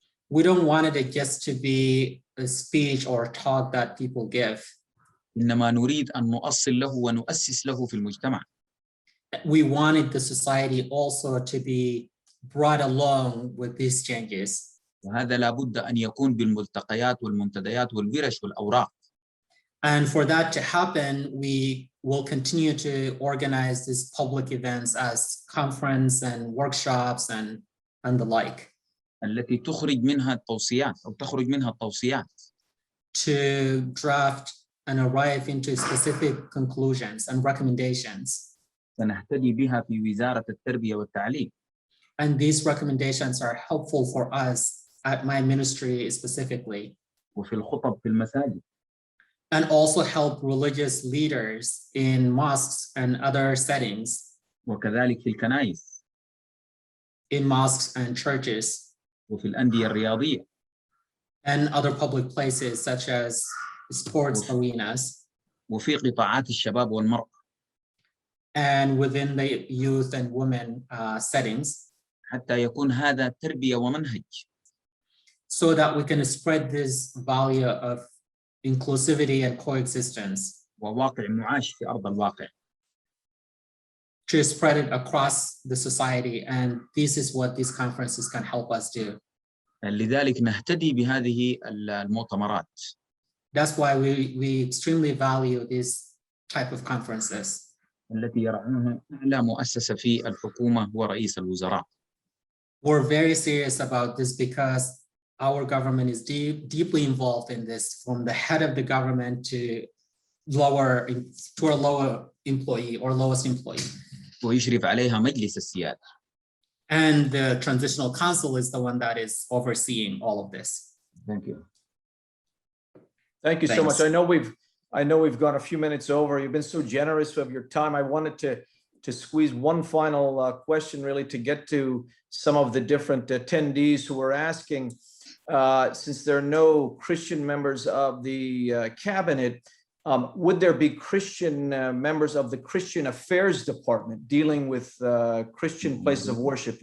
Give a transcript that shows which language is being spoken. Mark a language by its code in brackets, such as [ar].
[en] We don't want it just to be a speech or talk that people give. [ar] إنما نريد أن نؤصل له ونؤسس له في المجتمع. [en] We wanted the society also to be brought along with these changes. [ar] وهذا لابد أن يكون بالملتقيات والمنتديات والورش والأوراق. [en] And for that to happen, we will continue to organize these public events as conference and workshops and the like. [ar] التي تخرج منها التوصيات أو تخرج منها التوصيات. [en] To draft and arrive into specific conclusions and recommendations. [ar] سنهتدي بها في وزارة التربية والتعليم. [en] And these recommendations are helpful for us at my ministry specifically. [ar] وفي الخطب في المساجد. [en] And also help religious leaders in mosques and other settings. [ar] وكذلك في الكنائس. [en] In mosques and churches. [ar] وفي الأندية الرياضية. [en] And other public places such as sports arenas. [ar] وفي قطاعات الشباب والمرأة. [en] And within the youth and women settings. [ar] حتى يكون هذا تربية ومنهج. [en] So that we can spread this value of inclusivity and coexistence. [ar] وواقع معاش في أرض الواقع. [en] To spread it across the society, and this is what these conferences can help us do. [ar] لذلك نهتدي بهذه المؤتمرات. [en] That's why we extremely value this type of conferences. [ar] التي يرعاها أعلى مؤسسة في الحكومة هو رئيس الوزراء. [en] We're very serious about this because our government is deeply involved in this, from the head of the government to a lower employee or lowest employee. [ar] ويشرف عليها مجلس السيادة. [en] And the transitional council is the one that is overseeing all of this. Thank you. Thank you so Thanks. much. I know we've gone a few minutes over. You've been so generous of your time. I wanted to squeeze one final question, really, to get to some of the different attendees who were asking, since there are no Christian members of the cabinet, would there be Christian members of the Christian Affairs Department dealing with Christian places of worship?